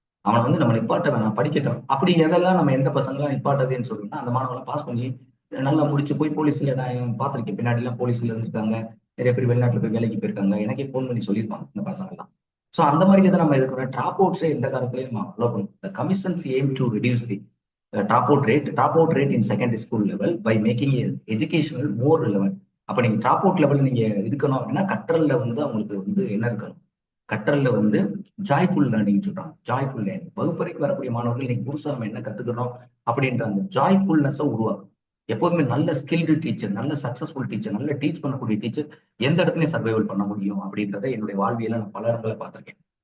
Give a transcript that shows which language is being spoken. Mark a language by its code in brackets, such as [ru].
[ta] அவனை வந்து நம்ம நிப்பாட்ட வேணாம், படிக்கட்டும். அப்படி எதெல்லாம் நம்ம எந்த பசங்களாம் நிப்பாட்டதுன்னு சொல்லணும்னா, அந்த மாணவனை பாஸ் பண்ணி நல்லா முடிச்சு போய் போலீஸ்ல நான் பார்த்திருக்கேன். பின்னாடி எல்லாம் போலீஸ்ல இருந்திருக்காங்க. நிறைய பேர் வெளிநாட்டுல போய் வேலைக்கு போயிருக்காங்க. எனக்கே போன் பண்ணி சொல்லியிருப்பாங்க இந்த பசங்க எல்லாம். சோ அந்த மாதிரி இதை நம்ம இதுக்கு டிராப் அவுட்ஸே எந்த காலத்திலயும் நம்ம அலோ பண்ணும். [en] The commission's aim to reduce the drop out rate in secondary school level by making educational more relevant. [ta] அப்ப நீங்க டிராப் அவுட் லெவல் நீங்க இருக்கணும் அப்படின்னா கற்றல்ல வந்து அவங்களுக்கு வந்து என்ன இருக்கணும், கற்றல்ல வந்து ஜாய்ஃபுல் லேர்னிங் சொல்றாங்க. ஜாய்ஃபுல் லேர்னிங் வகுப்பறைக்கு வரக்கூடிய மாணவர்கள் நீங்க புதுசா நம்ம என்ன கத்துக்கிறோம் அப்படின்ற அந்த ஜாய்ஃபுல்னஸ் உருவாக்கும். எப்போதுமே நல்ல ஸ்கில்டு டீச்சர், நல்ல சக்சஸ்ஃபுல் டீச்சர், நல்ல டீச் பண்ணக்கூடிய டீச்சர் எந்த இடத்துலயும் சர்வைவல் பண்ண முடியும் அப்படின்றத என்னுடைய வாழ்வியல நான் பல இடங்களை பார்த்திருக்கேன்.